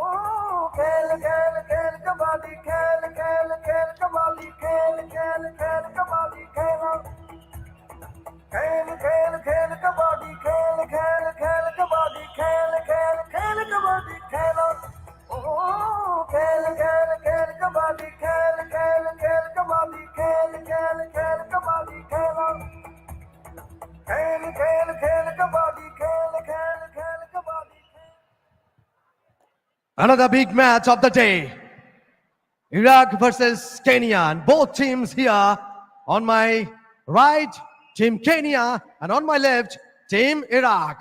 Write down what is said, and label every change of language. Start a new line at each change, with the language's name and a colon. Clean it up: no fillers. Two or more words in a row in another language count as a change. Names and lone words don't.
Hindi: खेल खेल खेल कबड्डी खेल खेल खेल कबड्डी खेल खेल खेल कबड्डी खेलो खेल खेल खेल कबड्डी खेल खेल खेल कबड्डी खेल खेल खेल कबड्डी खेलो ओहो खेल खेल खेल कबड्डी खेल खेल खेल कबड्डी खेल खेल खेल कबड्डी खेलो खेल खेल खेल कबड्डी खेल खेल खेल कबड्डी
English: Another big match of the day. Iraq versus Kenya, and both teams here on my right, Team Kenya, and on my left, Team Iraq.